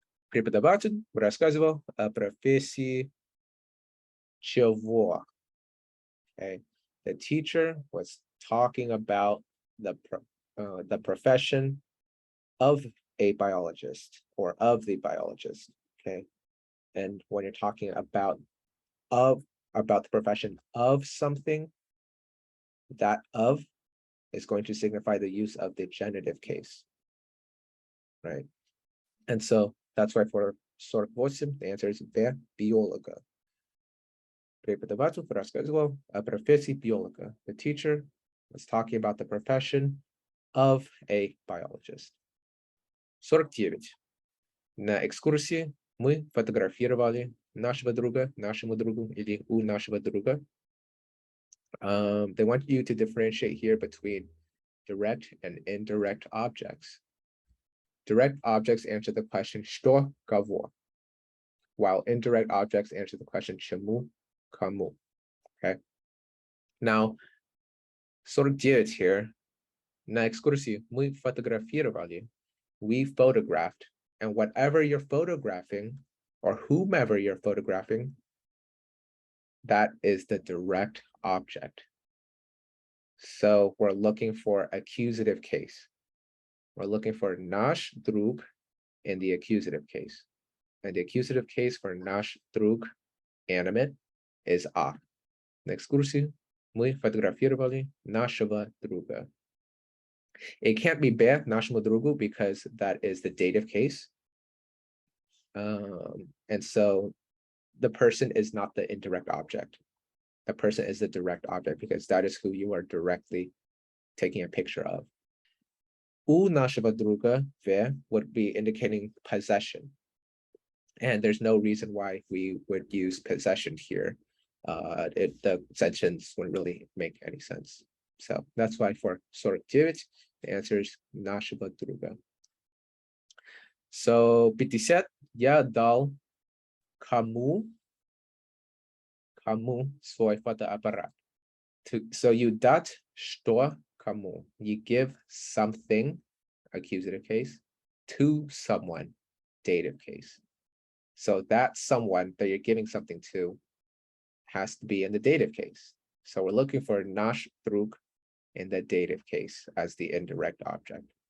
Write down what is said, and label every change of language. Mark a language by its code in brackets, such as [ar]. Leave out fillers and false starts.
[ru] Преподаватель рассказывал о профессии чего. [en] Okay, the teacher was talking about the profession of a biologist or of the biologist. Okay, and when you're talking about the profession of something, that of is going to signify the use of the genitive case, right? And so that's why for 48, the answer is the biologa. [ru] Преподаватель рассказывал о профессии биолога. [en] The teacher was talking about the profession of a biologist. 49. [ru] На экскурсии мы фотографировали нашего друга, нашему другу или у нашего друга. [en] They want you to differentiate here between direct and indirect objects. Direct objects answer the question [ru] что, кого, [en] while indirect objects answer the question [ru] чему, кому. [en] Okay. Now, 49 here. [ru] На экскурсии мы фотографировали. [en] We photographed, and whatever you're photographing or whomever you're photographing, that is the direct object. So we're looking for accusative case. We're looking for [ru] наш друг [en] in the accusative case. And the accusative case for наш друг, animate, is а. [ru] На экскурсии мы фотографировали нашего друга. [en] It can't be бе, [ru] нашему другу, [en] because that is the dative case. And so the person is not the indirect object. The person is the direct object because that is who you are directly taking a picture of. [ru] У нашего друга, [en] ве, would be indicating possession. And there's no reason why we would use possession here. The sentence wouldn't really make any sense. So that's why for 49, the answer is [ru] нашего друга. So 50 я дал кому свой фотоаппарат. [en] So you dot [ru] что кому. [en] You give something, accusative case, to someone, dative case. So that someone that you're giving something to has to be in the dative case. So we're looking for [ru] наш друг [en] in the dative case as the indirect object.